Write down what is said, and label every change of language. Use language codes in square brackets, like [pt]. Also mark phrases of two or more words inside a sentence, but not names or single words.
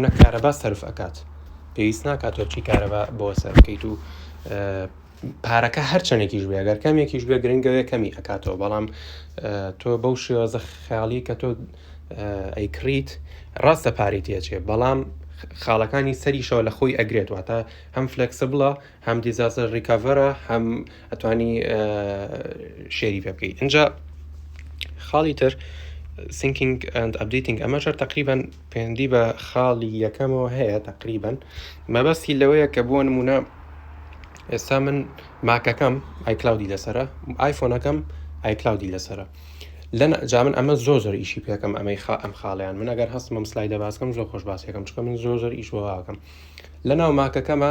[ckb] منە کارەبا سەرف ئەکات، پێویست ناکات تۆ بچی کارەبا بۆ سەرف بکەیت و پارەکە هەر چەندێکیش بێ، ئەگەر کەمێکیش بێ گرنگەوێ کەمی ئەکاتەوە، بەڵام تۆ بەو شێوازە خەیاڵی کە تۆ ئەیکڕیت ڕاستە پارەی تێچێ، بەڵام خاڵەکانی سەریشەوە لە خۆی ئەگرێت، واتە هەم فلێکسبڵە، هەم [en] disaster recovery, [ckb] هەم ئەتوانی شێری پێ بکەیت. اینجا خاڵی تر [en] syncing and updating [ckb] ئەمەشەر تقریبان پەیوەندی بە خاڵی یەکەمەوە هەیە تقریبان، مەبەستی لەوەیە کە بۆ نمونە ئێستا من ماکەکەم ئایکلاودی لەسەرە، ئایفۆنەکەم ئایکلاودی لەسەرە، جا من ئەمە زۆر ئیشی پێکەم ئەم خاڵیان، من ئەگەر هەستمەم سلایدە باسکەم زۆر خۆش باسیەکەم، چکە من زۆر ئیش بۆواکەم لە ناو ماکەکەمە.